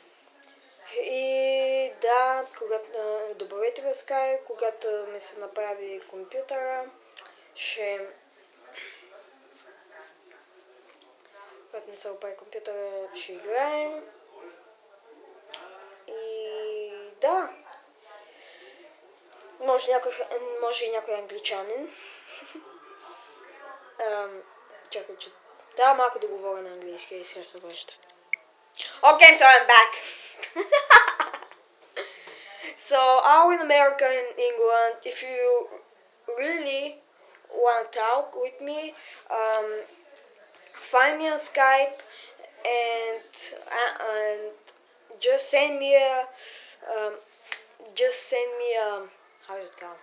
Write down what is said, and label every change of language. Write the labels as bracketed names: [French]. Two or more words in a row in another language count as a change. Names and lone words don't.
[Bulgarian] И да, добавете в скайп, когато ми се направи компютъра, когато не се оправи компютъра, ще играем. И да, може и някой англичанин. Чакай, че трябва малко да говоря на английски и сега се връща. [English] Okay, so I'm back. So, I'm in America and England. If you really want to talk with me, find me on Skype and just send me how is it called?